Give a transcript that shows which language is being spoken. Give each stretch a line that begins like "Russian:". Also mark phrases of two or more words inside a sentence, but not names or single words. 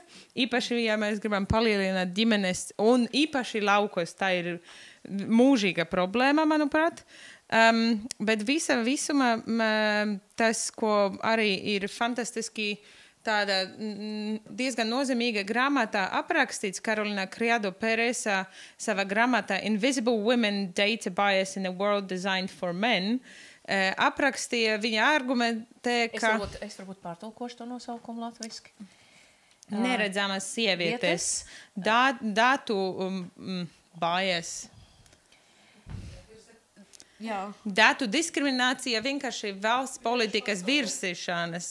Latvian: Īpaši, ja mēs gribam palielināt ģimenes un īpaši laukos, tā ir mūžīga problēma, manuprāt. Bet visumā tas, ko arī ir fantastiski tāda diezgan nozīmīga grāmatā aprakstīts, Karolina Criado Peresa savā grāmatā Invisible Women Data Bias in a World Designed for Men, aprakstīja viņa argumentē, ka... Es varbūt pārtulkošu to nosaukumu latviski. Neredzamas sievietes, datu bias. Jā. Datu diskriminācija vienkārši valsts politikas virsīšanas.